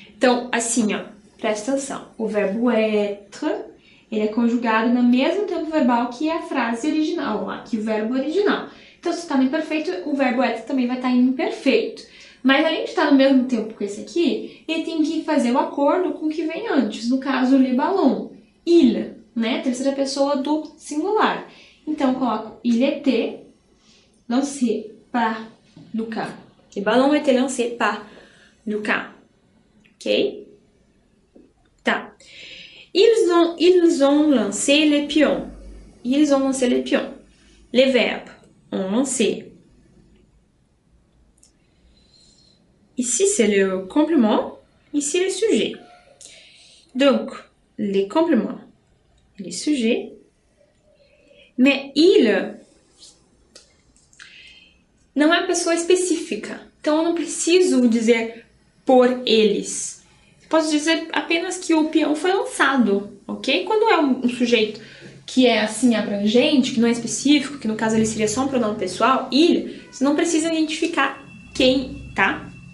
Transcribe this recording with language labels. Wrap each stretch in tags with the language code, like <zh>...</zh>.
<pt>Então, assim, ó, presta atenção. O verbo être, ele é conjugado no mesmo tempo verbal que a frase original, lá, que o verbo original. Então, se está no imperfeito, o verbo être também vai estar em imperfeito. Mas além de estar no mesmo tempo que esse aqui, ele tem que fazer o acordo com o que vem antes. No caso, le ballon. Il, né? Terceira pessoa do singular. Então, eu coloco</pt> <fr>il était lancé par Luca. Le ballon était lancé par Luca. Ok? Tá. Ils ont lancé les pions. Ils ont lancé les pions. Les verbes ont lancé. Ici, c'est le complément. Ici, le sujet. Donc, les compléments, les sujets.</fr> <pt>Mais il não é uma pessoa específica. Então, eu não preciso dizer por eles. Posso dizer apenas que o peão foi lançado, ok? Quando é um sujeito que é assim abrangente, que não é específico, que no caso ele seria só um pronome pessoal, il, você não precisa identificar quem, tá?</pt>